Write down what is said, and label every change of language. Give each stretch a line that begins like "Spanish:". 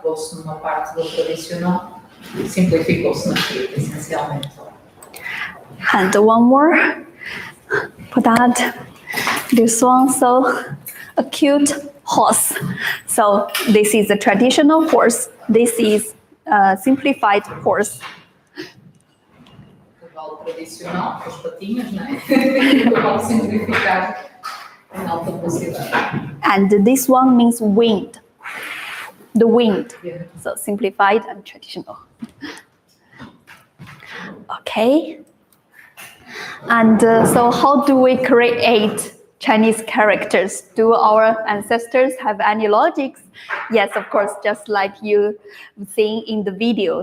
Portuguese: Pegou-se numa parte do tradicional, simplificou-se na escrita, essencialmente.
English: And one more, put that, this one, so a cute horse. So this is a traditional horse, this is a simplified horse.
Portuguese: Cavalo tradicional, com as patinhas, não é? Cavalo simplificado, em alta velocidade.
English: And this one means wind, the wind. So simplified and traditional. Okay. And so how do we create Chinese characters? Do our ancestors have any logics? Yes, of course, just like you seen in the video.